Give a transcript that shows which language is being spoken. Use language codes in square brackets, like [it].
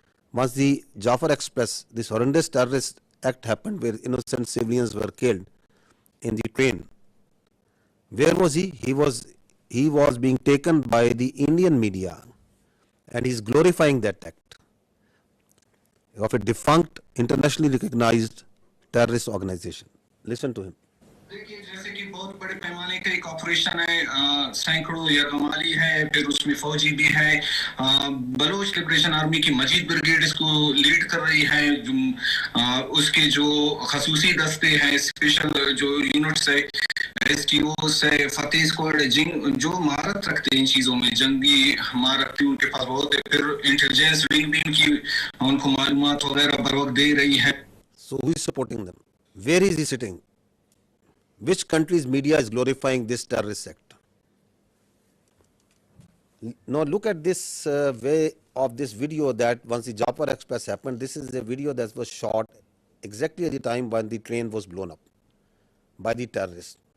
[en] Once the Jafar Express, this horrendous terrorist act happened where innocent civilians were killed in the train. Where was he? He was being taken by the Indian media, and he is glorifying that act of a defunct, internationally recognized terrorist organization. Listen to him. [hi] देखिए, जैसे कि बहुत बड़े पैमाने का एक operation है, सैकड़ों या कमाली है, फिर उसमें फौजी भी है। बलोच लिबरेशन आर्मी की मजीद ब्रिगेड इसको लीड कर रही है। उसके जो खसूसी दस्ते हैं, स्पेशल जो यूनिट्स है, एसटीओस है, फतेह स्क्वाड, जो महारत रखते हैं इन चीज़ों में, जंगी महारत भी उनके पास बहुत है। फिर इंटेलिजेंस विंग भी उनको मालूमात वगैरह बर वक्त दे रही है। [en] So who is supporting them? Where is he sitting? Which country's media is glorifying this terrorist sect? Now look at this way of this video that once the Jafar Express happened, this is a video that was shot exactly at the time when the train was blown up by the terrorists.